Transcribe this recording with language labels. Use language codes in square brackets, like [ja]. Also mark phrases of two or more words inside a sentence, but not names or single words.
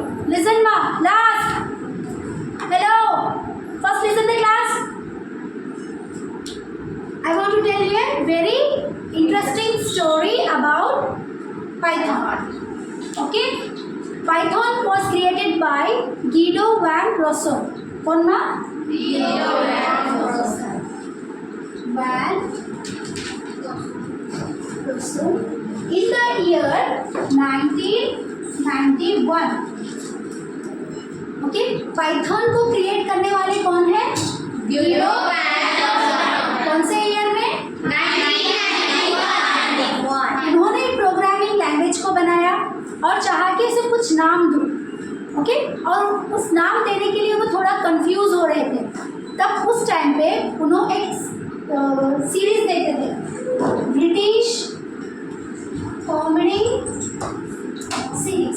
[en] Listen, ma. Last. Hello. First, listen the class. I want to tell you a very interesting story about Python. Okay? Python was created by Guido van Rossum. [hi] कौन माँ? [en] Guido van Rossum. Van Rossum in the year 1991. [hi] Okay? Python को क्रिएट करने वाले कौन है? [en] Guido van Rossum. [hi] कौन से ईयर में? 1991. इन्होंने [en] programming language [hi] को बनाया और चाहा कि इसे कुछ नाम दूँ, ओके? और उस नाम देने के लिए वो थोड़ा कंफ्यूज हो रहे थे। तब उस टाइम पे उन्होंने एक सीरीज देते थे, [en] British comedy series.